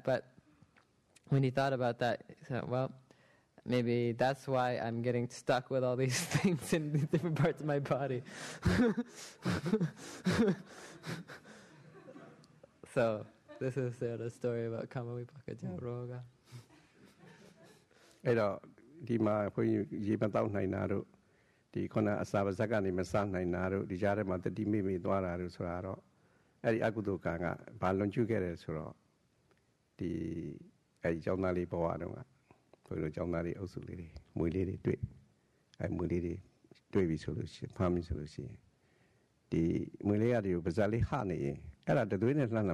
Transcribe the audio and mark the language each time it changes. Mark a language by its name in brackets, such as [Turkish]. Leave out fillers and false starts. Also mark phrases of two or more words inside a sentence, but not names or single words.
[English] But when he thought about that, he thought, well, maybe that's why I'm getting stuck with all these things in different parts of my body. So this is the story about Kama Vipaka Roga. [Burmese] အဲ့တော့ဒီမှာဘုန်းကြီးရေမတောက်နိုင်တာတို့ဒီခုနအစာပါဇက်ကနေမစားနိုင်တာတို့ဒီကြားထဲမှာတတိမိမိသွားတာတို့ဆိုတာတော့အဲ့ဒီအကုသိုလ်ကံကဘာလွန်ကျူးခဲ့တယ်ဆိုတော့ဒီအဲ့ဒီကျောင်းသားလေးဘဝတုန်းကဘုန်းကြီးတို့ကျောင်းသားလေးအုပ်စုလေးတွေမွေလေးတွေတွေ့အဲ့မွေလေးတွေတွေ့ပြီဆိုလို့ရှိရင်ဖမ်းပြီဆိုလို့ရှိရင်ဒီမွေလေးရတွေကိုပါဇက်လေးဟနေရင်အဲ့ဒါတသွေးနဲ့လှမ်း